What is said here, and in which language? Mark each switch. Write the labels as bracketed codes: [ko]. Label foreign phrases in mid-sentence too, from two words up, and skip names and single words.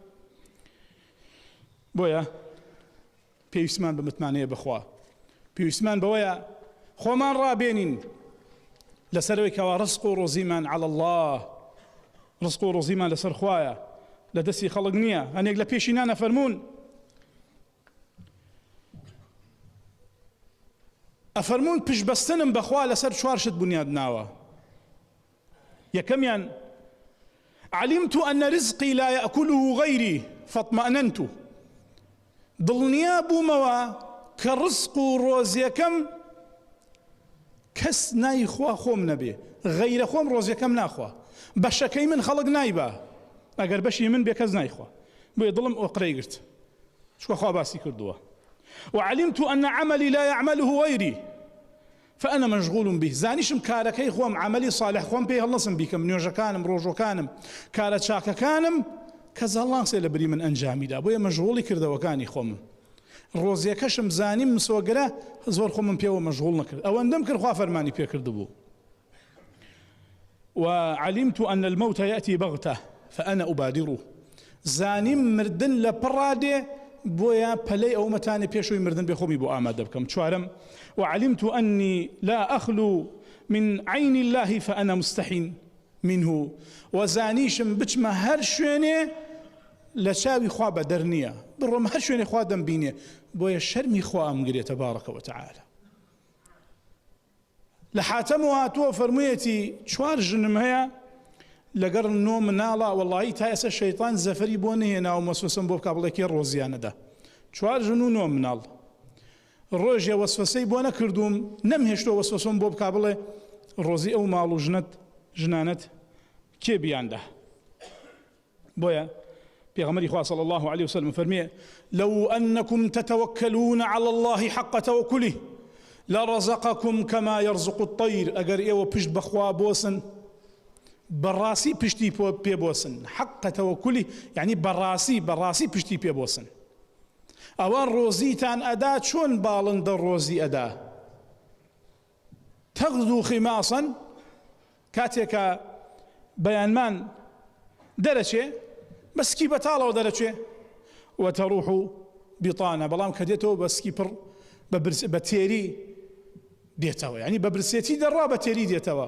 [ckb] بۆیە پێویستمان بە متمانەیە بەخوا، پێویستمان بەوەیە خۆمان ڕابێنین لەسەرەوەی کەوا ڕزق و ڕۆزیمان [ar] عەڵە الله، [ckb] ڕزق و ڕۆزیمان لەسەر خوایە، لە دەستی خەڵک نییە. هەنێک لە پێشینانە فەرموون ئەفەرموون پشبەستنم بەخوا لەسەر چوار شت بنیاد ناوە. [ar] یەکەمیان علمت أن رزقي لا يأكله غيري فاطمأننت. [ckb] دڵنیا بوومەوە کە ڕزق و ڕۆزیەکەم کەس نایخوا خۆم نەبێ، غەیرە خۆم ڕۆزیەکەم ناخوا، بەشەکەی من خەڵک نایبا، ئەگەر بەشی من بێ کەس نایخوا. بۆیە دڵم ئۆقرەی گرت، چکە خوا باسی کردووە. [ar] وعلمت أن عملي لا يعمله غيري فأنا مشغول به. [ckb] زانیشم کارەکەی خۆم [ar] عملی صالح [ckb] خۆم پێی هەڵنەسم بیکەم، نوێژەکانم ڕۆژۆکانم کارە چاکەکانم کەس هەڵناسێ لە بری من ئەنجامیدا، بۆیە مەشغوڵی کردەوەکانی خۆمم. ڕۆزیەکەشم زانیم مسۆگرە زۆر خۆمم پێوە مەشغوڵ نەکرد، ئەوەندەم کرد خوا فەرمانی پێ کردبوو. [ar] وعلمت أن الموت يأتي بغتة فأنا أبادره. [ckb] زانیم مردن لە پڕادێ، بۆیە پەلەی ئەو مەتانێ پێشەوەی مردن بێ خۆمی بۆ ئامادە بکەم. [ar] چوارم وعلمت أني لا أخلو من عين الله فأنا مستحين منه. [ckb] وزانیشم بچمە هەر شوێنێ لە چاوی خوا بەدەر نییە، بڕۆم هەر شوێنێ خوا دەمبینێ، بۆیە شەرمی خوا ئەمگرێ [ar] تەبارەکە وتەعالە. [ckb] لە حاتەمەوە هاتووە فەرموویەتی چوار ژنم هەیە لەگەڕ نۆ مناڵە، وەڵڵاهی تا ئێستا شەیطان زەفەری بۆ نهێنا و مەسوسم بۆ بکا بڵێ کێ ڕۆزیانەدا. چوار ژن و نۆ مناڵ. ڕۆژێ وەسوسەی بۆ نەکردوم، نەمهێشتۆ وەسوسم بۆ بکا بڵێ ڕۆزی ئەو ماڵ و ژنانەت کێ بیاندا. بۆیە پێغەمبەری خوا [ar] صلی الله عليه وسلم فەرمیێ لو أنكم تتوكلون على الله حق توكله لرزقكم كما يرزق الطير. [ckb] ئەگەر ئێوە پشت بەخوا بۆسن، بەڕاستی پشتی پێ بۆسن، [ar] حق تەوەکولی [ckb] یعنی بەڕاستی پشتی پێ بۆسن، ئەوە ڕۆزیتان ئەدا چۆن باڵندە ڕۆزی ئەدا. [ar] تەغدو خیماسن، [ckb] کاتێکە بەیانمان دەرەچێ بەسکی بەتاڵەوە دەرەچێ، [ar] وتەڕوح بیطانە، [ckb] بەڵام کە دێتەوە بەسکی پڕ بە تێری دێتەوە، یعنی بە برسێتی دەڕوا بە تێری دێتەوە.